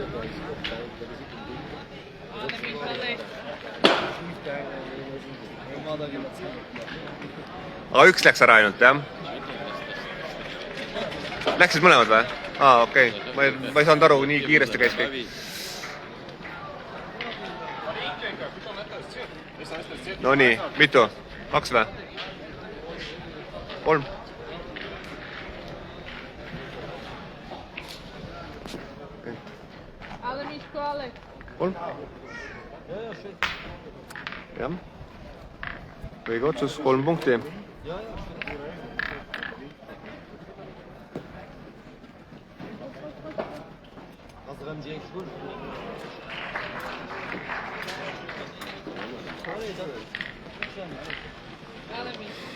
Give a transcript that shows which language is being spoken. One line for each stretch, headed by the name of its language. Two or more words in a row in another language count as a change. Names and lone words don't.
Estonian: Aga üks läks ära ainult, jah? Läksid mõlemad või? Okei. Ma ei saanud aru, nii kiiresti käis kõik. No nii, mitu? 2 või? 3? Ale Miško, ale. 3? Jah. Õige otsus, 3 punkti. Ale Miško.